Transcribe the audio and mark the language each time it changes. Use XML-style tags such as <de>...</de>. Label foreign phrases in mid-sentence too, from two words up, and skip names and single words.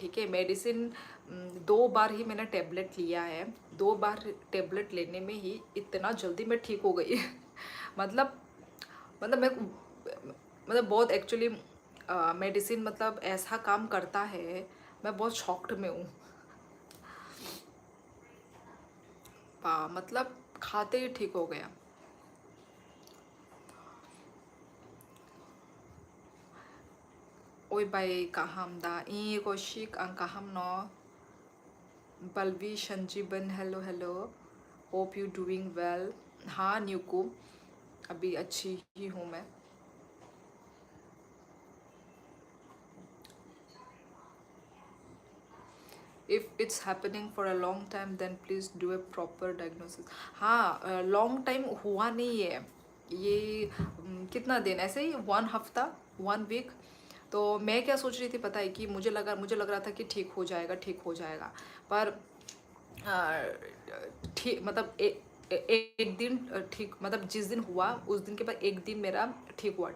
<hi>ठीक है, मेडिसिन 2 बार ही मैंने टेबलेट लिया है, 2 बार टेबलेट लेने में ही इतना जल्दी मैं ठीक हो गई मतलब मतलब मैं मतलब बहुत एक्चुअली मेडिसिन मतलब ऐसा काम करता है, मैं बहुत शॉक्ड में हूँ। मतलब खाते ही ठीक हो गया।</hi> <trp>ओए बाई kaham da I koshik ang kaham no बलवी संजीवन</trp> <en>hello hello, hope you doing well.</en> <hi>हाँ न्यूकू, अभी अच्छी ही हूँ मैं।</hi> <en>if it's happening for a long time then please do a proper diagnosis.</en> <hi>हाँ,</hi> <en>long time</en> <hi>हुआ नहीं है ये, कितना दिन ऐसे ही, 1 हफ्ता, 1 वीक। तो मैं क्या सोच रही थी पता है, कि मुझे लग रहा था कि ठीक हो जाएगा, ठीक हो जाएगा। पर ठीक मतलब एक दिन ठीक, मतलब जिस दिन हुआ उस दिन के बाद एक दिन मेरा ठीक हुआ।</hi>